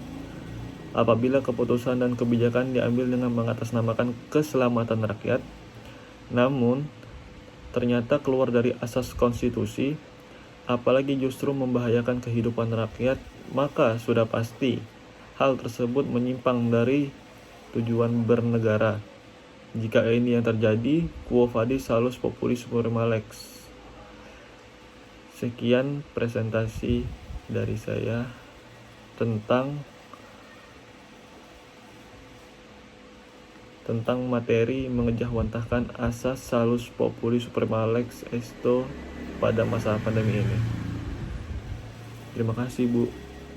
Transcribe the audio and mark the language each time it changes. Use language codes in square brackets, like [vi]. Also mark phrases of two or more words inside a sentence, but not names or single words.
[id] Apabila keputusan dan kebijakan diambil dengan mengatasnamakan keselamatan rakyat, namun ternyata keluar dari asas konstitusi, apalagi justru membahayakan kehidupan rakyat, maka sudah pasti hal tersebut menyimpang dari tujuan bernegara. Jika ini yang terjadi, [la] quo vadis salus populi suprema lex. [id] Sekian presentasi dari saya tentang materi mengejawantahkan asas [la] salus populi suprema lex esto [id] pada masa pandemi ini. Terima kasih, Bu.